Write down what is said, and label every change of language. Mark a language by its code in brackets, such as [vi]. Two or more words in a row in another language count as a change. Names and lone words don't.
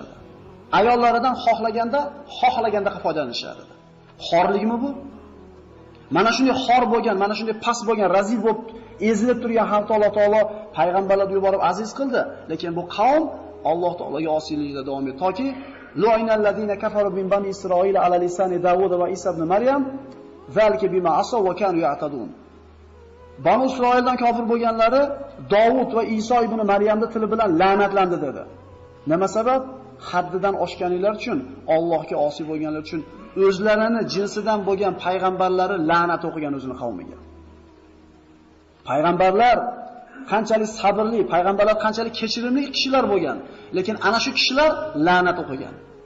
[uz] Ayollaridan xohlaganda foydalanishar edi. Xorlikmi bu? Mana shunday xor bo'lgan, mana shunday past bo'lgan, razil bo'lib, ezilib turgan xalqni Alloh taolo payg'ambarlarni yuborib aziz qildi, lekin bu qavm Alloh taologa osiylikda davom etdi. [ar] Toki لعن الذين كفروا من بني إسرائيل على لسان داود وعيسى ابن مريم ذلك بما عصوا وكانوا يعتدون. [uz] Banu Isroildan kofir bo'lganlari Davud va Iso ibn Maryamning tili bilan la'natlandi dedi. Nima sabab? Haddidan oshganlar uchun, Allohga osiy bo'lganlar uchun o'zlarini jinsidan bo'lgan payg'ambarlari la'nat o'qigan o'zini qavmiga. Payg'ambarlar qanchalik sabrli, payg'ambarlar qanchalik kechirimli kishilar bo'lgan, lekin ana shu kishilar la'nat o'qigan.